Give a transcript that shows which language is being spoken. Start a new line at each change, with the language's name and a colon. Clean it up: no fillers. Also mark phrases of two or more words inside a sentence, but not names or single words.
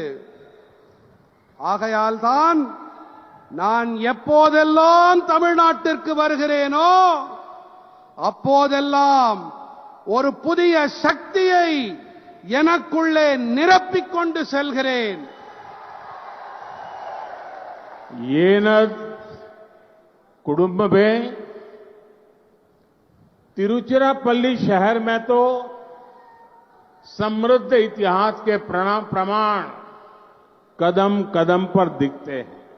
Tamil: ஆகையால் தான் நான் எப்போதெல்லாம் தமிழ்நாட்டிற்கு வருகிறேனோ அப்போதெல்லாம் ஒரு புதிய சக்தியை எனக்குள்ளே நிரப்பிக் கொண்டு செல்கிறேன்.
Hindi: येनद कुटुंब में तिरुचिरापल्ली शहर में तो समृद्ध इतिहास के प्रमाण कदम कदम पर दिखते हैं.